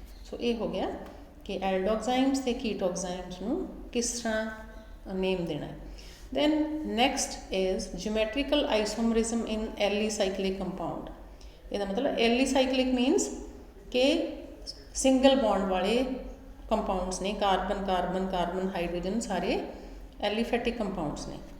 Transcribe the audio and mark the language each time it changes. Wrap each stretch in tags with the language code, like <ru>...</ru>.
<pa>ਸੋ ਇਹ ਹੋ ਗਿਆ ਕਿ ਐਲਡੋਗਜ਼ਾਈਮਸ ਤੇ ਕੀਟੋਗਜ਼ਾਈਮਸ ਨੂੰ ਕਿਸ ਤਰ੍ਹਾਂ ਨੇਮ ਦੇਣਾ ਹੈ।</pa> <en>then next is geometrical isomerism in allycyclic compound।</en> <pa>ਇਹਦਾ ਮਤਲਬ ਐਲੀਸਾਈਕਲਿਕ ਮੀਨਸ ਕਿ ਸਿੰਗਲ ਬੌਂਡ ਵਾਲੇ ਕੰਪਾਊਂਡਸ ਨੇ, ਕਾਰਬਨ ਕਾਰਬਨ ਕਾਰਬਨ ਹਾਈਡਰੋਜਨ ਸਾਰੇ ਐਲੀਫੈਟਿਕ ਕੰਪਾਊਂਡਸ ਨੇ।</pa>